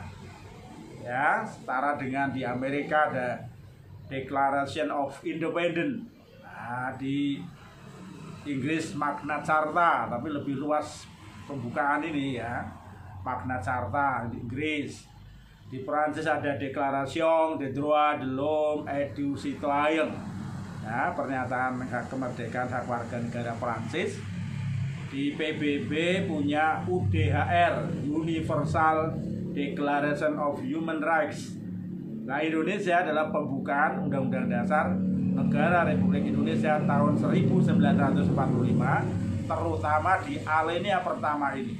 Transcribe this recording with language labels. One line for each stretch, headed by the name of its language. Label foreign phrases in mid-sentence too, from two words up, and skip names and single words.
Indonesian: Ya, setara dengan di Amerika ada Declaration of Independence. Nah, di Inggris Magna Carta, tapi lebih luas pembukaan ini ya. Magna Carta di Inggris. Di Perancis ada Déclaration des droits de l'homme et du citoyen. Ya, pernyataan kemerdekaan hak warga negara Perancis. Di PBB punya UDHR, Universal Declaration of Human Rights. Nah, Indonesia adalah pembukaan Undang-Undang Dasar Negara Republik Indonesia tahun 1945, terutama di alinea pertama ini.